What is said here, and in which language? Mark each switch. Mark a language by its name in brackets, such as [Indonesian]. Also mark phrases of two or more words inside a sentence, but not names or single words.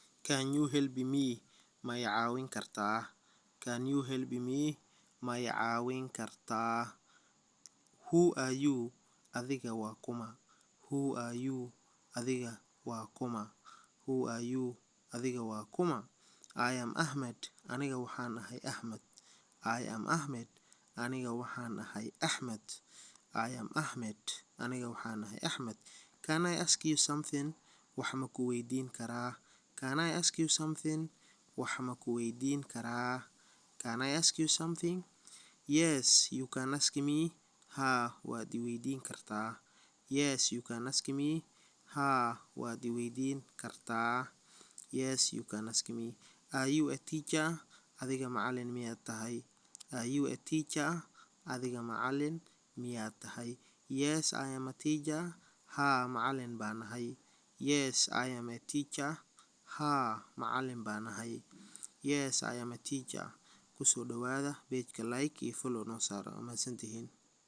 [English] Can you help me? [Somali] Ma i caawin kartaa? [English] Can you help me? [Somali] Ma i caawin kartaa? [English] Who are you? [Somali] Adiga waa kuma? [English] Who are you? [Somali] Adiga waa kuma? [English] Who are you? [Somali] Adiga waa kuma? [English] I am Ahmed. [Somali] Aniga waxaan ahay Ahmed. [English] I am Ahmed. [Somali] Aniga waxaan ahay Ahmed. [English] I am Ahmed. [Somali] Aniga waxaan ahay Ahmed. [English] Can I ask you something? [Somali] Wax ma ku weydiin karaa? [English] Can I ask you something? [Somali] Wax ma ku weydiin karaa? [English] Can I ask you something? Yes, you can ask me. [Somali] Haa, waad i weydiin kartaa. [English] Yes, you can ask me. [Somali] Haa, waad i weydiin kartaa. [English] Yes, you can ask me. Are you a teacher? [Somali] Adiga macalin miyaad tahay? [English] Are you a teacher? [Somali] Adiga macalin miyaad tahay? [English] Yes, I am a teacher. [Somali] Haa, macalin baan ahay. [English] Yes, I am a teacher. [Somali] Haa, macalin baan ahay. [English] Yes, I am a teacher. [Somali] Kusoo dhawaada page-ka like iyo follow noo saara. Waa mahadsantihiin.